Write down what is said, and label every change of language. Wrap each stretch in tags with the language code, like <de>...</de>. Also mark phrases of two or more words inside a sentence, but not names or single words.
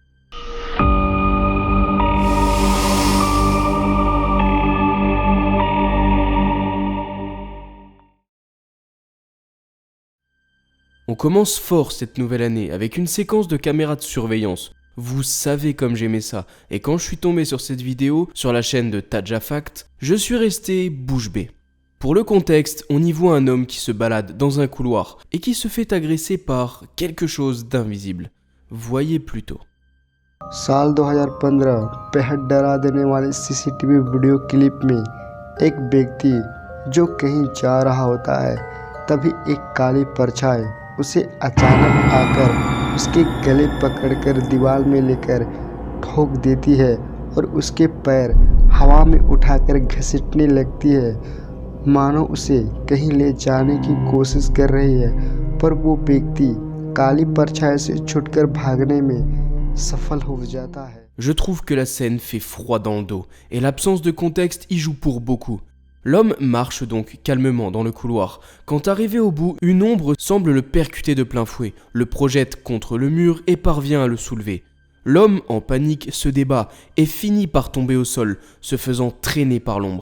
<fr>On commence fort cette nouvelle année avec une séquence de caméras de surveillance. Vous savez comme j'aimais ça, et quand je suis tombé sur cette vidéo sur la chaîne de Tadja Fact, je suis resté bouche bée. Pour le contexte, on y voit un homme qui se balade dans un couloir et qui se fait agresser par quelque chose d'invisible. Voyez plutôt.</fr> <hi>साल 2015 बेहद डरा देने वाले सीसीटीवी वीडियो क्लिप में एक व्यक्ति जो कहीं जा रहा होता है तभी एक काली परछाई उसे अचानक आकर उसके गले पकड़कर दीवार में लेकर ठोक देती है और उसके पैर हवा में उठाकर घसीटने लगती है, मानो उसे कहीं ले जाने की कोशिश कर रही है, पर वो व्यक्ति काली परछाई से छूटकर भागने में सफल हो जाता है।</hi> <fr>Je trouve que la scène fait froid dans le dos, et l'absence de contexte y joue pour beaucoup. L'homme marche donc calmement dans le couloir, quand arrivé au bout, une ombre semble le percuter de plein fouet, le projette contre le mur et parvient à le soulever. L'homme, en panique, se débat et finit par tomber au sol, se faisant traîner par l'ombre.</fr>